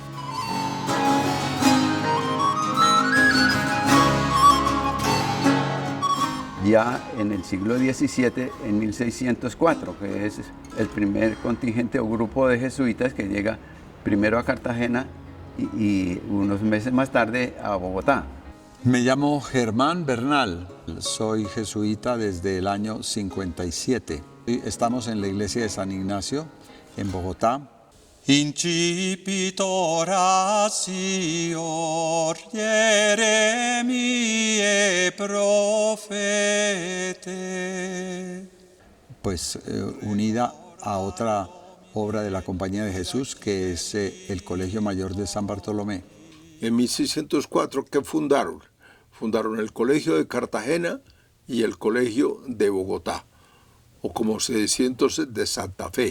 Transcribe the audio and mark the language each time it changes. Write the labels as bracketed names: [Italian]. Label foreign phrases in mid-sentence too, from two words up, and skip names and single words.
[Spanish] Ya en el siglo XVII, en 1604, que es el primer contingente o grupo de jesuitas que llega primero a Cartagena y unos meses más tarde a Bogotá. Me llamo Germán Bernal, soy jesuita desde el año 57. Estamos en la iglesia de San Ignacio, en Bogotá. [Latin] Incipit oratior Jeremiae profete. [Spanish] Pues unida a otra obra de la Compañía de Jesús, que es el Colegio Mayor de San Bartolomé. En 1604, ¿qué fundaron? Fundaron el Colegio de Cartagena y el Colegio de Bogotá, o como se decía entonces, de Santa Fe.